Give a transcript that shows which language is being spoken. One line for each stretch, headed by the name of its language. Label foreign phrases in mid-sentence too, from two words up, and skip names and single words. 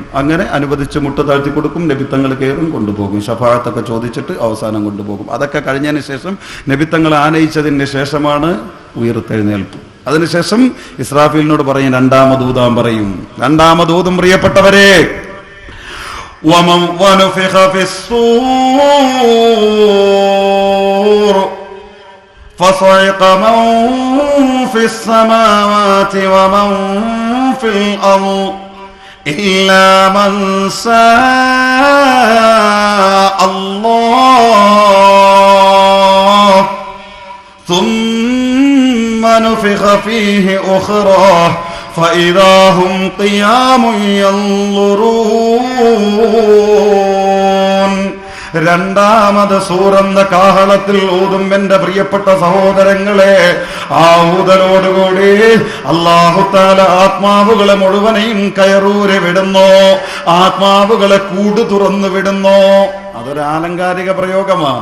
Malayalam: അങ്ങനെ അനുവദിച്ച് മുട്ട താഴ്ത്തി കൊടുക്കും. നബിത്തങ്ങൾ കയറും, കൊണ്ടുപോകും. ഷഫാഅത്തൊക്കെ ചോദിച്ചിട്ട് അവസാനം കൊണ്ടുപോകും. അതൊക്കെ കഴിഞ്ഞതിന് ശേഷം നബിത്തങ്ങൾ ആനയിച്ചതിന് ശേഷമാണ് ഉയർത്തെഴുന്നേൽപ്പ്. അതിനുശേഷം ഇസ്രാഫീലിനോട് പറയും, രണ്ടാമതൂതാൻ പറയും. രണ്ടാമതൂതും പ്രിയപ്പെട്ടവരെ,
Arabic: فصعق من في السماوات ومن في الأرض إلا من شاء الله ثم نفخ فيه أخرى فإذا هم قيام ينظرون.
Malayalam: രണ്ടാമത് സൂറന്ന കാഹളത്തിൽ ഊതും. എന്റെ പ്രിയപ്പെട്ട സഹോദരങ്ങളെ, ആ ഊതലോടുകൂടി
Arabic: الله تعالى
Malayalam: ആത്മാവുകളെ മുഴുവനെയും കയറൂരെ വിടുന്നു, ആത്മാവുകളെ കൂട് തുറന്നു വിടുന്നു. അതൊരു ആലങ്കാരിക പ്രയോഗമാണ്.